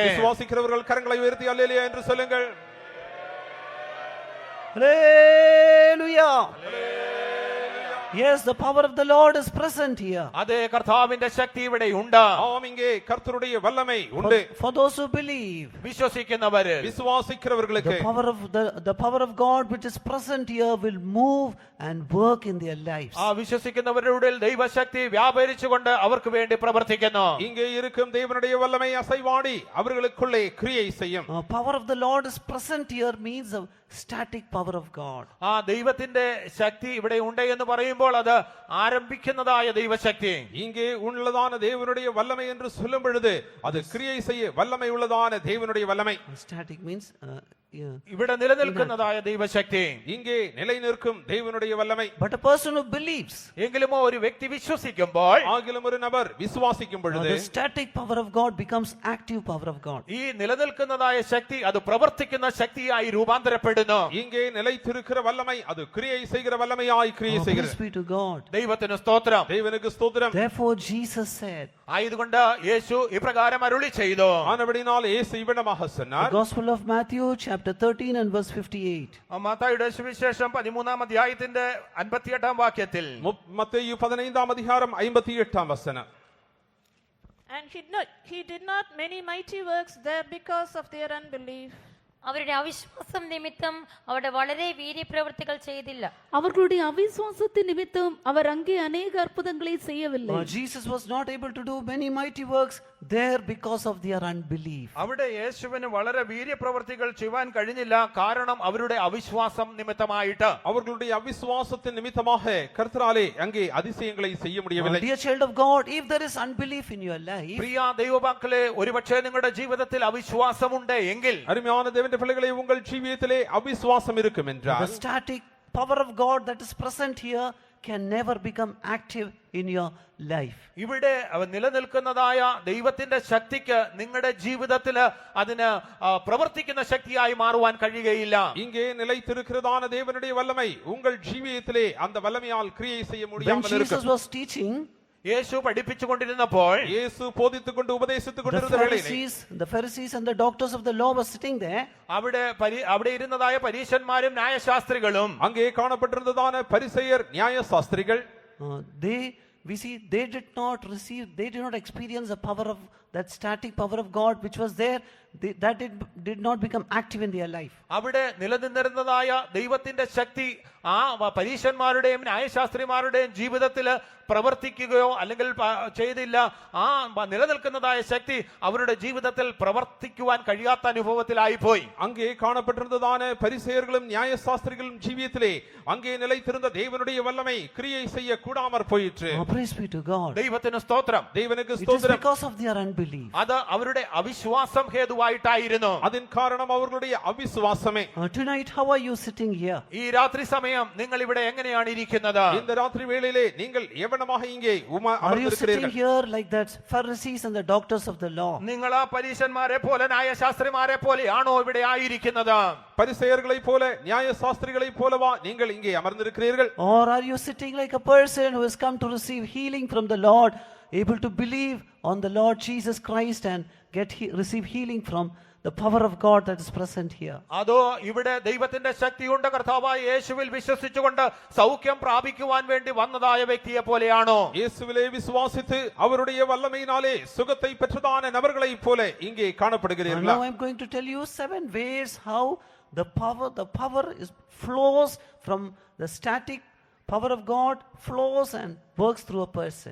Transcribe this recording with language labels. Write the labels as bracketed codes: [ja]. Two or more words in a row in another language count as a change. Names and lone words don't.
[ta] விசுவாசிக்கிறவர்கள் கரங்களை உயர்த்தி அல்லேலூயா என்று சொல்லுங்கள். [en] Hallelujah. Yes, the power of the Lord is present here. [ml] അതേ, കർത്താവിന്റെ ശക്തി ഇവിടെ ഉണ്ട്. [ta] ஆம், இங்கே கர்த்தருடைய வல்லமை உண்டு. [en] For those who believe, [ml] വിശ്വസിക്കുന്നവര്, [ta] விசுவாசிக்கிறவர்களுக்கு [en] the power of God which is present here will move and work in their lives. [ml] ആ വിശ്വസിക്കുന്നവരുടെ ദൈവശക്തി വ്യാപരിച്ചുകൊണ്ട് അവർക്ക് വേണ്ടി പ്രവർത്തിക്കുന്നു. [ta] இங்கே இருக்கும் தேவனுடைய வல்லமை அசைவாடி அவர்களுக்குள்ளே கிரியை செய்யும். [en] Power of the Lord is present here means a static power of God. [ml] ആ ദൈവത്തിന്റെ ശക്തി ഇവിടെ ഉണ്ട് എന്ന് പറയുമ്പോൾ അത് ആരംഭിക്കുന്നതായ ദൈവശക്തി. [ta] இங்கே உள்ளதான தேவனுடைய வல்லமை என்று சொல்லும் பொழுது அது கிரியை செய்ய வல்லமை உள்ளதான தேவனுடைய வல்லமை. [en] Static means [ml] ഇവിടെ നിലനിൽക്കുന്നതായ ദൈവശക്തി. [ta] இங்கே நிலை நிற்கும் தேவனுடைய வல்லமை. [en] but a person who believes, [ml] എങ്കിലും ഒരു വ്യക്തി വിശ്വസിക്കുമ്പോൾ, [ta] ஆகிலும் ஒரு நபர் விசுவாசிக்கும் பொழுது [en] the static power of God becomes active power of God. [ml] ഈ നിലനിൽക്കുന്നതായ ശക്തി അത് പ്രവർത്തിക്കുന്ന ശക്തിയായി രൂപാന്തരപ്പെടുന്നു. [ta] இங்கே நிலைத்திருக்கிற வல்லமை அது கிரியை செய்கிற வல்லமையாய் கிரியை [en] Praise [ta] செய்கிறது. [en] be to God. [ml] ദൈവത്തിന് സ്തോത്രം. [ta] தேவனுக்கு ஸ்தோத்திரம். [en] Therefore Jesus said, [ml] ആയതുകൊണ്ട് യേശു ഇപ്രകാരം അരുളി ചെയ്തു. [ta] ஆனபடினால் இயேசு இவ்விதமாக [en] the [ta] சொன்னார். [en] Gospel of Matthew chapter 13 and verse 58. [ml] മത്തായിയുടെ സുവിശേഷം 13-ാം അധ്യായത്തിന്റെ 58-ാം വാക്യത്തിൽ, [ta] மத்தேயு 15-ஆம் அதிகாரம் 58-ஆம் வசனம். [en] And he did not many mighty works there because of their unbelief. [ml] അവരുടെ അവിശ്വാസം നിമിത്തം അവിടെ വളരെ വീര്യപ്രവൃത്തികൾ ചെയ്തില്ല. [ta] அவர்களுடைய அவிசுவாசத்தின் நிமித்தம் அவர் அங்கே அநேக அற்புதங்களை செய்யவில்லை. [en] Jesus was not able to do many mighty works there because of their unbelief. [ml] അവിടെ യേശുവിന് വളരെ വീര്യപ്രവൃത്തികൾ ചെയ്യുവാൻ കഴിഞ്ഞില്ല, കാരണം അവരുടെ അവിശ്വാസം നിമിത്തമായിട്ട്. [ta] அவர்களுடைய அவிசுவாசத்தின் நிமித்தமாக கர்த்தராலே அங்கே அதிசயங்களை செய்ய முடியவில்லை. [en] Dear child of God, if there is unbelief in your life, [ml] പ്രിയ ദൈവമക്കളെ, ഒരുപക്ഷേ നിങ്ങളുടെ ജീവിതത്തിൽ അവിശ്വാസമുണ്ട് എങ്കിൽ, [ta] அருமையான தேவனுடைய பிள்ளைகளே, உங்கள் ஜீவியத்திலே அவிசுவாசம் இருக்கும் [en] the [ta] என்றால் [en] static power of God that is present here can never become active in your life. [ml] ഇവിടെ നിലനിൽക്കുന്നതായ ദൈവത്തിന്റെ ശക്തിക്ക് നിങ്ങളുടെ ജീവിതത്തിൽ അതിന് പ്രവർത്തിക്കുന്ന ശക്തിയായി മാറുവാൻ കഴിയുകയില്ല. [ta] இங்கே நிலைத்திருக்கிறதான தேவனுடைய வல்லமை உங்கள் ஜீவியத்திலே அந்த வல்லமையால் கிரியை செய்ய [en] When [ta] முடியாமல் [en] Jesus [ta] இருக்கும். [en] was teaching, [ml] യേശു പഠിപ്പിച്ചുകൊണ്ടിരുന്നപ്പോൾ [ta] இயேசு போதித்துக்கொண்டு உபதேசித்துக் [en] the [ta] கொண்டிருந்த வேளையிலே [en] Pharisees and the doctors of the law were sitting there. [ml] അവിടെ ഇരുന്നതായ പരീശന്മാരും ന്യായശാസ്ത്രികളും, [ta] அங்கே காணப்பட்டிருந்ததான பரிசேயர் நியாயசாஸ்திரிகள், [en] they did not experience the power of that static power of God which was there. That did not become active in their life. [ml] അവിടെ നിലനിന്നിരുന്നതായ ദൈവത്തിന്റെ ശക്തി ആ പരീശന്മാരുടെയും ന്യായശാസ്ത്രിമാരുടെയും ജീവിതത്തിൽ പ്രവർത്തിക്കുകയോ അല്ലെങ്കിൽ ചെയ്തില്ല. ആ നിലനിൽക്കുന്നതായ ശക്തി അവരുടെ ജീവിതത്തിൽ പ്രവർത്തിക്കുവാൻ കഴിയാത്ത അനുഭവത്തിലായി പോയി. [ta] அங்கே காணப்பட்டிருந்ததான பரிசேயர்களும் நியாயசாஸ்திரிகளும் ஜீவியத்திலே அங்கே நிலைத்திருந்த தேவனுடைய வல்லமை கிரியை செய்ய கூடாமற் போயிற்று. [en] Praise be to God. [ml] ദൈവത്തിന് സ്തോത്രം. [ta] தேவனுக்கு [en] It is [ta] ஸ்தோத்திரம். [en] because of their unbelief. [ml] അത് അവരുടെ അവിശ്വാസം ഹേതുവായിട്ടായിരുന്നു. [ta] அதன் காரணம் அவர்களுடைய அவிசுவாசமே. [en] Tonight, how are you sitting here? [ml] ഈ രാത്രി സമയം നിങ്ങൾ ഇവിടെ എങ്ങനെയാണ് ഇരിക്കുന്നത്? [ta] இந்த ராத்திரி வேளையிலே நீங்கள் எவனமாக இங்கே [en] Are you sitting [ta] அமர்ந்திருக்கிறீர்கள்? [en] here like that Pharisees and the doctors of the law? [ml] നിങ്ങൾ ആ പരീശന്മാരെ പോലെ ന്യായശാസ്ത്രിമാരെ പോലെയാണോ ഇവിടെ ആയിരിക്കുന്നത്? [ta] பரிசேயர்களைப் போல நியாயசாஸ்திரிகளைப் போலவா நீங்கள் இங்கே அமர்ந்திருக்கிறீர்கள்? [en] Or are you sitting like a person who has come to receive healing from the Lord, able to believe on the Lord Jesus Christ and receive healing from the power of God that is present here? [ml] അതോ ഇവിടെ ദൈവത്തിന്റെ ശക്തിയുണ്ട്, കർത്താവായ യേശുവിൽ വിശ്വസിച്ചുകൊണ്ട് സൗഖ്യം പ്രാപിക്കുവാൻ വേണ്ടി വന്നതായ വ്യക്തിയെ പോലെയാണോ? [ta] இயேசுவிலே விசுவாசித்து அவருடைய வல்லமையினாலே சுகத்தை பெற்றதான நபர்களைப் போல இங்கே [en] And [ta] காணப்படுகிறீர்களா? [en] now I'm going to tell you 7 ways how the power flows from the static power of God flows and works through a person.